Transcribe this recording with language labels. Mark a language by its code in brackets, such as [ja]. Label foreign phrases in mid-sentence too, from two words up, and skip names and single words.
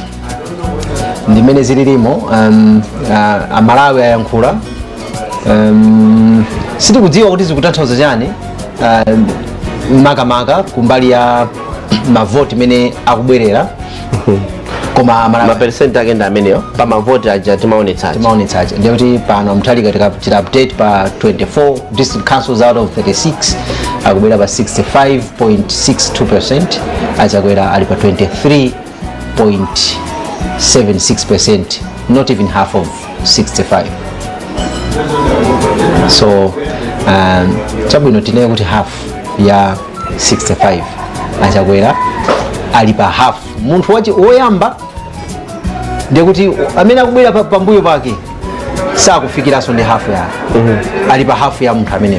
[ny] ndimene zililimo amalawi ayankhula sitikudziwa kuti zikutanthauza chani makamaka kumbali ya mavoti mene akubwerera koma maperesenti ake ndi ameneyo pa mavoti aja timaonetsaje ndiye kuti pano Mutharika tikachita update pa 24 district councils [en] out of [ny] 36 akubwera pa 65.62% achakwera ali pa 23.76%, [en] not even half of 65. [ny] So chabwino tinene kuti half ya 65 achakwera ali pa half. Munthu wachi oyamba ndiye kuti amene akubwera pambuyo pake sakufikiranso ndi half ya ali pa half ya munthu ameneyo.